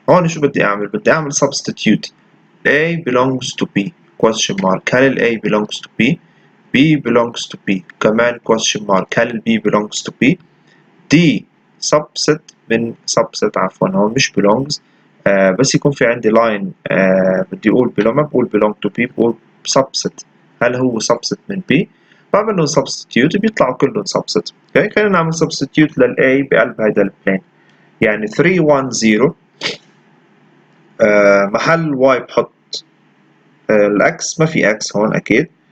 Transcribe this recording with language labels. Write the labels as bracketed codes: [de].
[ar] هون شو بدي اعمل؟ بدي اعمل substitute. [en] A belongs to B question mark. [ar] هل ال A belongs to B؟ [en] B belongs to B كمان question mark. [ar] هل ال B belongs to B؟ [en] D subset [ar] من subset عفوا هون مش belongs. بس يكون في عندي line بدي أقول belong، ما بقول [en] belong to P، [ar] بقول subset. هل هو subset من P؟ بعمل لهم substitute بيطلعوا كلهم subset. اوكي خلينا نعمل substitute لل A بقلب هيدا البلين. يعني 3 1 0 محل y بحط الأكس، ما في x هون أكيد.